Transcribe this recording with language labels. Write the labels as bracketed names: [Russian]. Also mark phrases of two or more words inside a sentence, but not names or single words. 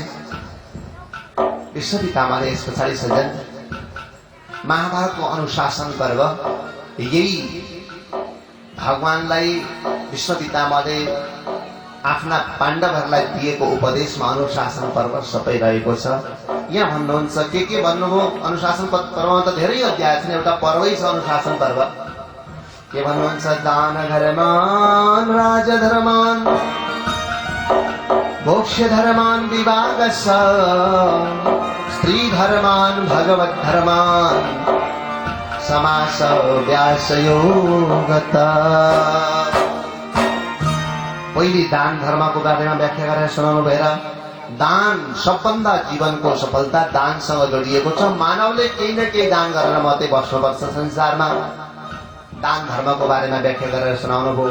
[Nepali] विश्व पितामहले यस पछाडि सजन महाभारतको अनुशासन पर्व यही भगवानलाई विश्व पितामहले आफ्ना पाण्डवहरूलाई दिएको उपदेशमा अनुशासन पर्व सबै रहेको छ। यहाँ भन्नुहुन्छ के भन्नुभयो? अनुशासन पर्वमा त धेरै अध्याय छन्, एउटा पर्वै छ अनुशासन पर्व। के भन्नुहुन्छ? [Sanskrit] दान धर्मान राजधर्मान मोक्ष धर्मान विभागश स्त्री धर्मान भगवत धर्मान समास व्यासयोगता। [Nepali] पहिले दान धर्मको बारेमा व्याख्या गरेर सुनाउनु भएर दान सबभन्दा जीवनको सफलता दानसँग जोडिएको छ। मानवले केही न केही दान गरेर मात्रै बस्नुपर्छ संसारमा। दान धर्मको बारेमा व्याख्या गरेर सुनाउनु भयो।